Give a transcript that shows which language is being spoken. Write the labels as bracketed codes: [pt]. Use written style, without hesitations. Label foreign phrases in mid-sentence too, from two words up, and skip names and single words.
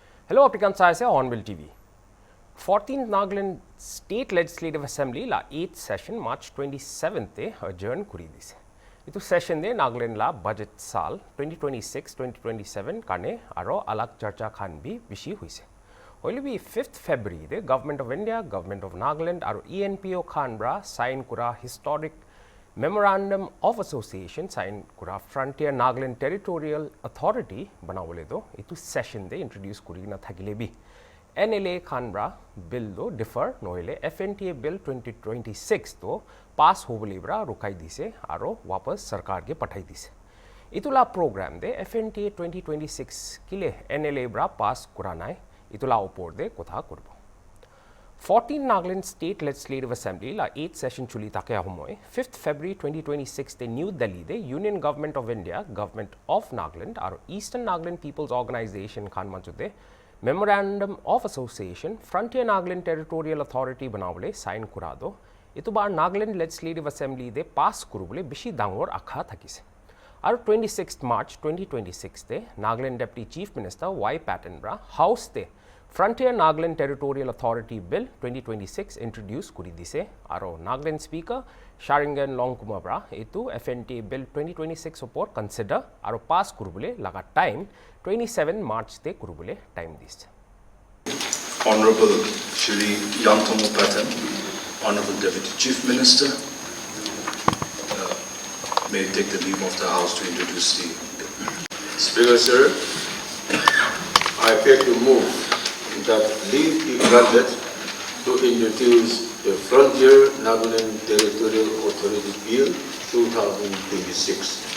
[en] Hello, applicants. I say HornbillTV. [nag] 14th Nagaland State Legislative Assembly la 8th session March 27th adjourn kuri dise. Itu session de Nagaland la budget saal 2026-2027 karne aro alag charcha khan bhi bishi huise. Hoile bhi 5th February de Government of India, Government of Nagaland aro ENPO khan bra sign kura historic Memorandum of Association sign kura Frontier Nagaland Territorial Authority banawole do itu session de introduce kuri na thakile bi NLA khanbra bill do defer noile Fnta bill 2026 to pass hobole bra rukai dise aro wapas sarkar ke pathai dise itula program de Fnta 2026 kile NLA bra pass kuranai itula upor de kotha korbo 14 Nagaland State Legislative Assembly la 8th session chuli take homoy 5th February 2026 de New Delhi de Union Government of India, Government of Nagaland aro Eastern Nagaland People's Organization khan manjude Memorandum of Association Frontier Nagaland Territorial Authority banawle sign kurado itu bar Nagaland Legislative Assembly de pass kurubole bishi dangor akha thakise aro 26th March 2026 de Nagaland [en] Deputy Chief Minister [nag] Y Patten bra House de Frontier Nagaland Territorial Authority Bill 2026 introduced kuri dise aro Nagaland Speaker Sharingan Longkumar bra etu Fnta Bill 2026 upor consider aro pass kurubole laga time 27 March te kurubole time dise. [en] Honorable Shri Yantomo Patten, Honorable Deputy Chief Minister, may take the leave of the House to introduce the bill. Speaker, sir, I appear to move that leave be granted to introduce the Frontier Nagaland Territorial Authority Bill 2026.